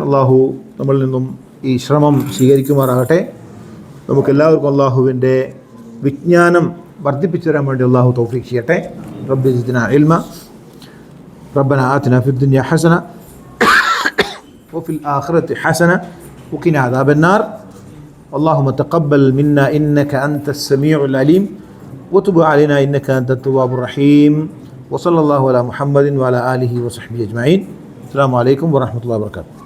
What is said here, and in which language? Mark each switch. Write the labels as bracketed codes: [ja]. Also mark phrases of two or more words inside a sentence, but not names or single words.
[ml] അള്ളാഹു നമ്മളിൽ നിന്നും ഈ ശ്രമം സ്വീകരിക്കുമാറാകട്ടെ. നമുക്കെല്ലാവർക്കും അള്ളാഹുവിൻ്റെ വിജ്ഞാനം വർദ്ധിപ്പിച്ചു തരാൻ വേണ്ടി അള്ളാഹു തൗഫീഖ് ചെയ്യട്ടെ. [ar] ربي زدنا علما. ربنا آتنا في الدنيا حسنة وفي الآخرة حسنة وقنا عذاب النار. اللهم تقبل منا إنك أنت السميع العليم وتب علينا إنك أنت التواب الرحيم. وصلى الله على محمد وعلى آله وصحبه أجمعين. السلام عليكم ورحمة الله وبركاته.